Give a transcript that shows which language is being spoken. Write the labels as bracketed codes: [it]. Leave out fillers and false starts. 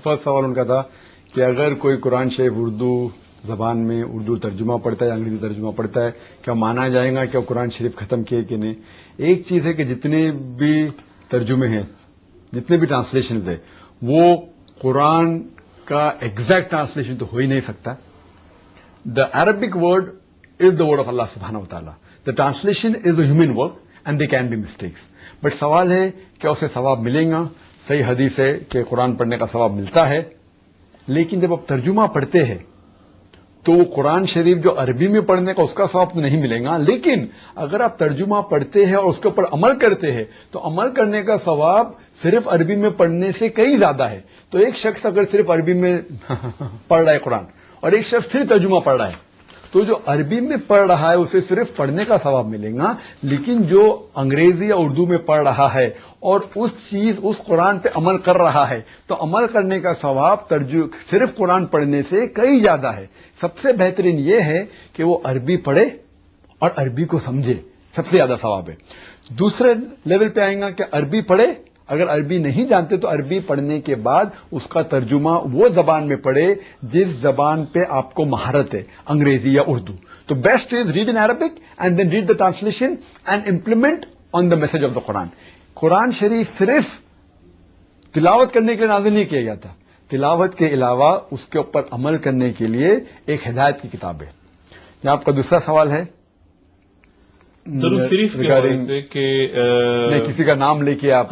[ur] First سوال ان کا تھا کہ اگر کوئی قرآن شریف اردو زبان میں اردو ترجمہ پڑتا ہے، انگریزی ترجمہ پڑتا ہے، کیا مانا جائے گا کہ قرآن شریف ختم کیے کہ نہیں؟ ایک چیز ہے کہ جتنے بھی ترجمے ہیں، جتنے بھی ٹرانسلیشنز ہیں، وہ قرآن کا ایگزیکٹ ٹرانسلیشن تو ہو ہی نہیں سکتا. [en] The Arabic word is the word of اللہ سبحانہ و تعالیٰ. The translation is a human work and they can be mistakes. [ur] But سوال ہے کیا اسے ثواب ملے گا؟ صحیح حدیث ہے کہ قرآن پڑھنے کا ثواب ملتا ہے، لیکن جب آپ ترجمہ پڑھتے ہیں تو وہ قرآن شریف جو عربی میں پڑھنے کا اس کا ثواب تو نہیں ملے گا، لیکن اگر آپ ترجمہ پڑھتے ہیں اور اس کے اوپر عمل کرتے ہیں تو عمل کرنے کا ثواب صرف عربی میں پڑھنے سے کئی زیادہ ہے. تو ایک شخص اگر صرف عربی میں پڑھ رہا ہے قرآن اور ایک شخص صرف ترجمہ پڑھ رہا ہے، تو جو عربی میں پڑھ رہا ہے اسے صرف پڑھنے کا ثواب ملے گا، لیکن جو انگریزی یا اردو میں پڑھ رہا ہے اور اس قرآن پہ عمل کر رہا ہے تو عمل کرنے کا ثواب صرف قرآن پڑھنے سے کئی زیادہ ہے. سب سے بہترین یہ ہے کہ وہ عربی پڑھے اور عربی کو سمجھے، سب سے زیادہ ثواب ہے. دوسرے لیول پہ آئیں گا کہ عربی پڑھے، اگر عربی نہیں جانتے تو عربی پڑھنے کے بعد اس کا ترجمہ وہ زبان میں پڑھے جس زبان پہ آپ کو مہارت ہے، انگریزی یا اردو. [en] تو best is read in Arabic and then read the translation and implement on the message of the قرآن. [ur] قرآن شریف صرف تلاوت کرنے کے لیے نازل نہیں کیا گیا تھا، تلاوت کے علاوہ اس کے اوپر عمل کرنے کے لیے ایک ہدایت کی کتاب ہے. یہ آپ کا دوسرا سوال ہے درود شریف کے حوالے سے کہ نہیں کسی کا نام لے کے آپ